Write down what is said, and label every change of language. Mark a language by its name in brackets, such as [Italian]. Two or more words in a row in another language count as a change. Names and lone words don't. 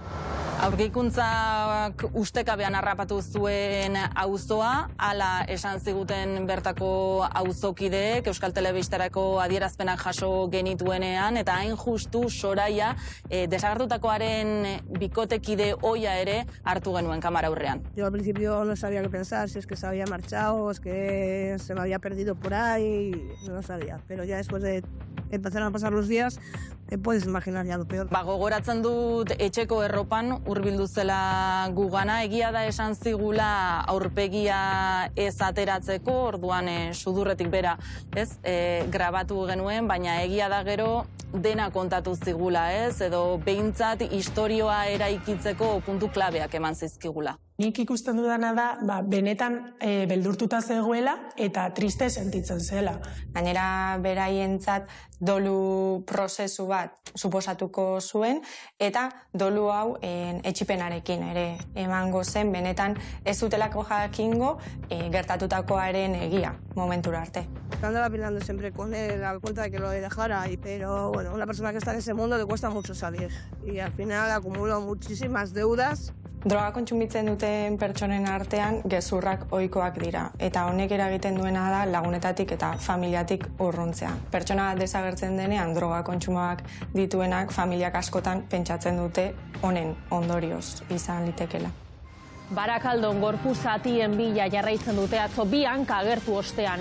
[Basque] Aurkikuntzak ustekabean harrapatu zuen auzoa, hala esan ziguten bertako auzokideek Euskal Telebistarako adierazpenak jaso genituenean, eta hain justu Soraya desagertutakoaren bikotekide ohia ere hartu genuen kamara aurrean. [Spanish] Yo al principio no sabía qué pensar, si es que se había marchado, es que se me había perdido por ahí, no lo sabía, pero ya después de empezaron a pasar los días, te puedes imaginar ya lo peor. [Basque] Gogoratzen dut etxeko erropan hurbildu zela gugana, egia da esan zigula aurpegia ez ateratzeko, orduan sudurretik bera, ez, grabatu genuen, baina egia da gero dena kontatu zigula, ez, edo behintzat istorioa eraikitzeko puntu klabeak eman zizkigula. Nik ikusten dudana da, benetan beldurtuta zegoela eta triste sentitzen zela. Gainera beraientzat dolu prozesu bat suposatuko zuen, eta dolu hau etsipenarekin ere emango zen, benetan ez zutelako jakingo gertatutakoaren egia momentura arte. [Spanish] Andaba peleando siempre con él a cuenta de que lo dejara, pero bueno, una persona que está en ese mundo le cuesta mucho salir y al final acumuló muchísimas deudas. [Basque] Droga kontsumitzen duten pertsonen artean gezurrak ohikoak dira, eta honek eragiten duena da lagunetatik eta familiatik urruntzea. Pertsona desagertzen denean droga kontsumoak dituenak familiak askotan pentsatzen dute honen ondorioz izan litekela. Barakaldon gorpu zatien bila jarraitzen dute atzo bi hanka agertu ostean.